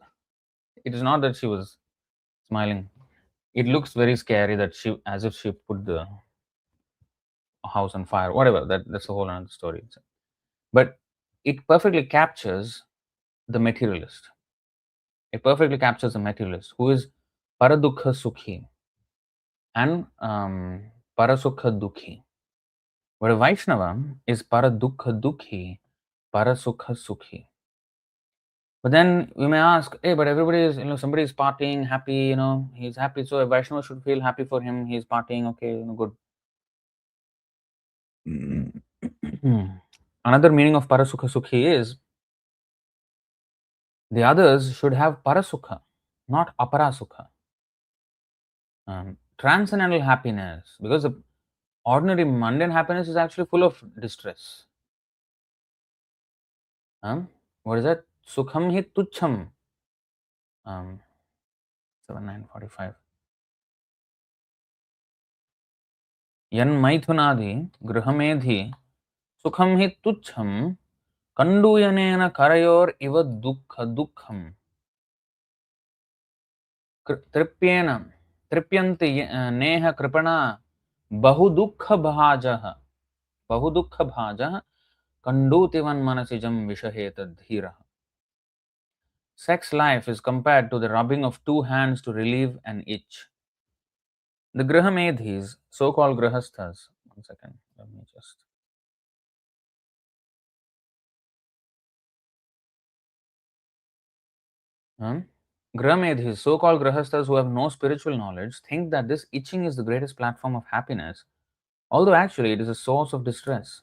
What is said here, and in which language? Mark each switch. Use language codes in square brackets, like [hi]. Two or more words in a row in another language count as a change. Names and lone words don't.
[en] It is not that she was smiling. It looks very scary that she, as if she put the house on fire. Whatever. That's a whole another story. But it perfectly captures the materialist. It perfectly captures the materialist who is [sa] परदुःख सुखी [en] and [sa] परसुख दुःखी. [en] But a Vaishnava is [sa] परदुःख दुःखी, परसुख सुखी. [en] But then we may ask, hey, but everybody is, somebody is partying, happy, he's happy. So a Vaishnava should feel happy for him. He's partying, okay, good. Another meaning of [sa] परसुख सुखी [en] is the others should have parasukha, not aparasukha. Transcendental happiness, because the ordinary mundane happiness is actually full of distress. What is that? [sa] सुखं हि तुच्छम्. 7945. यन् मैथुनादि गृहमेधि सुखं हि तुच्छं कण्डूयनेन करयोर् इव दुःखं तृप्येन तृप्यन्ति नेह कृपणा बहुदुःख भाजः कण्डूतिवन् मनसिजं विषहेत धीरः. [en] Sex life is compared to the rubbing of two hands to relieve an itch. The Grihamedhis, so-called Grihasthas, one second, let me just. Grihamedhis, so-called Grihasthas who have no spiritual knowledge, think that this itching is the greatest platform of happiness, although actually it is a source of distress.